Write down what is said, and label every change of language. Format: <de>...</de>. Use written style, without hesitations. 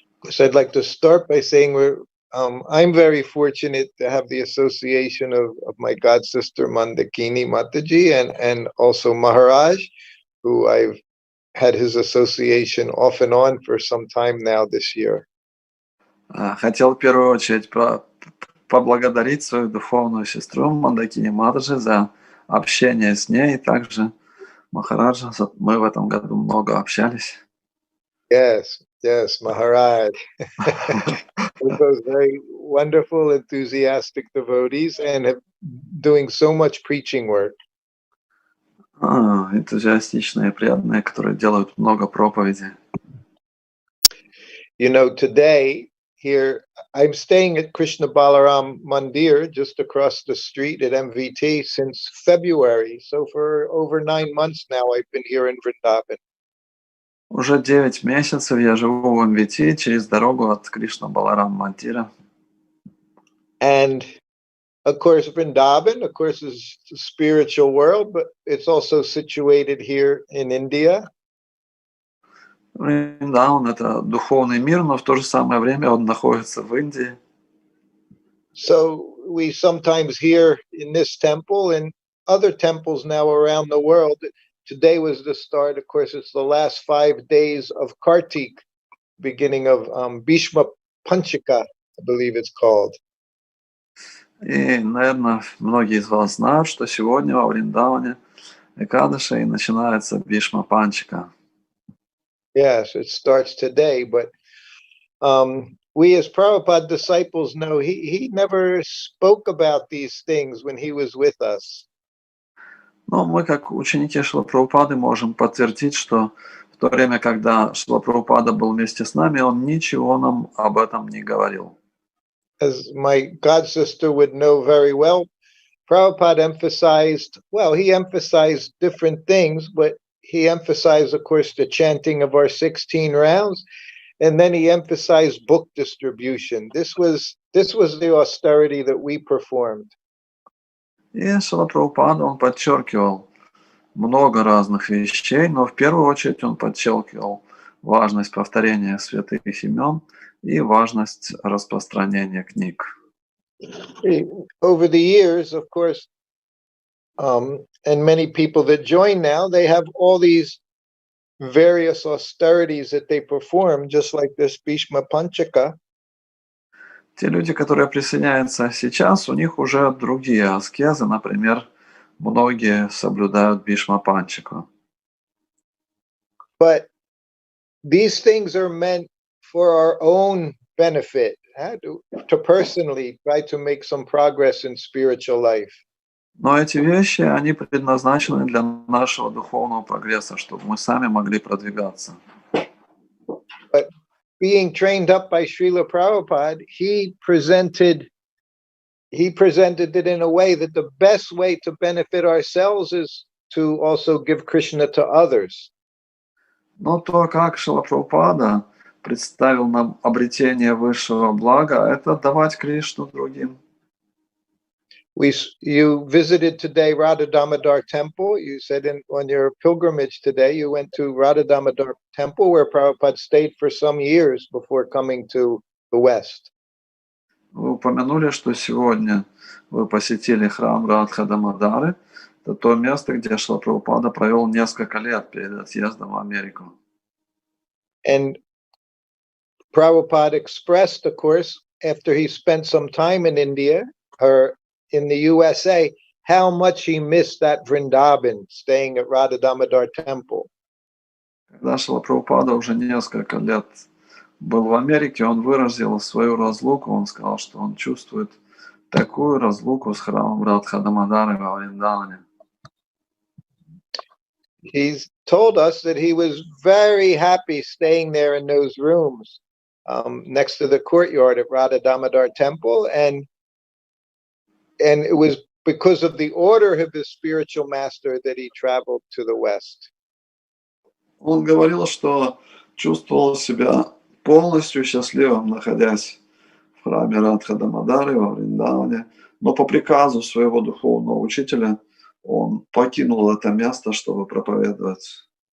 <en>So I'd like to start by saying I'm very fortunate to have the association of my god sister Moндакини Mataji and also Maharaj, who I've had his association off and on for some time now this year.</en> <ru>Хотел в первую очередь поблагодарить свою духовную сестру Мондакини Матаджи за общение с ней, и также Махараджа. Мы в этом году много общались.</ru> <en>Yes, Maharaj. Those very wonderful, enthusiastic devotees and have doing so much preaching work.</en> <ru>Энтузиастичные, преданные, которые делают много проповедей.</ru> <en>You know, today here I'm staying at Krishna Balaram Mandir just across the street at MVT since February. So for over 9 months now I've been here in Vrindavan.</en> <ru>Уже 9 месяцев я живу в МВТ через дорогу от Кришна Баларам Мандира.</ru> <en>And of course, Vrindavan, of course, is the spiritual world, but it's also situated here in India.</en> <ru>Вриндаван — это духовный мир, но в то же самое время он находится в Индии.</ru> <en>So we sometimes hear in this temple and other temples now around the world. Today was the start, of course, it's the last 5 days of Kartik, beginning of Bhishma Panchaka, I believe it's called.</en> <ru>И, наверное, многие из вас знают, что сегодня во Вриндаване Экадаши начинается Бхишма Панчака.</ru> <en>Yes, it starts today, but we as Prabhupada disciples know he never spoke about these things when he was with us.</en> <ru>Но мы, как ученики Шрилы Прабхупады, можем подтвердить, что в то время, когда Шрила Прабхупада был вместе с нами, он ничего нам об этом не говорил.</ru> <en>As my god sister would know very well, Prabhupada emphasized, well, he emphasized different things, but he emphasized, of course, the chanting of our 16 rounds, and then he emphasized book distribution. This was the austerity that we performed.</en> <ru>И Шрила Прабхупада, он подчеркивал много разных вещей, но в первую очередь он подчеркивал важность повторения святых имен и важность распространения книг.</ru> <en>Over the years, of course, and many people that join now, they have all these various austerities that they perform, just like this Bhishma Panchaka.</en> <ru>Те люди, которые присоединяются сейчас, у них уже другие аскезы, например, многие соблюдают Бхишма Панчаку.</ru> <en>But these things are meant for our own benefit, to personally try to make some progress in spiritual life.</en> <ru>Но эти вещи, они предназначены для нашего духовного прогресса, чтобы мы сами могли продвигаться.</ru> <en>But being trained up by Srila Prabhupada, he presented it in a way that the best way to benefit ourselves is to also give Krishna to others.</en> <ru>Но то, как Шрила Прабхупада представил нам обретение высшего блага, это давать Кришну другим.</ru> <en>You visited today Radha Damodar Temple. You said on your pilgrimage today, you went to Radha Damodar Temple, where Prabhupada stayed for some years before coming to the West.</en> <ru>Вы упомянули, что сегодня вы посетили храм Радха Дамодары. Это то место, где Шрила Прабхупада провел несколько лет перед отъездом в Америку.</ru> <en>And Prabhupada expressed, of course, after he spent some time in India or in the USA, how much he missed that Vrindavan, staying at Radha Damodar Temple.</en> <ru>Когда Шрила Прабхупада уже несколько лет был в Америке, он выразил свою разлуку. Он сказал, что он чувствует такую разлуку с храмом Радха Дамодары во Вриндаване.</ru> <en>He's told us that he was very happy staying there in those rooms next to the courtyard at Radha Damodar Temple, and it was because of the order of his spiritual master that he traveled to the West.</en> <ru>Он говорил, что чувствовал себя полностью счастливым, находясь в храме Радха Дамодары во Вриндаване, но по приказу своего духовного учителя он покинул это место, чтобы проповедовать.</ru>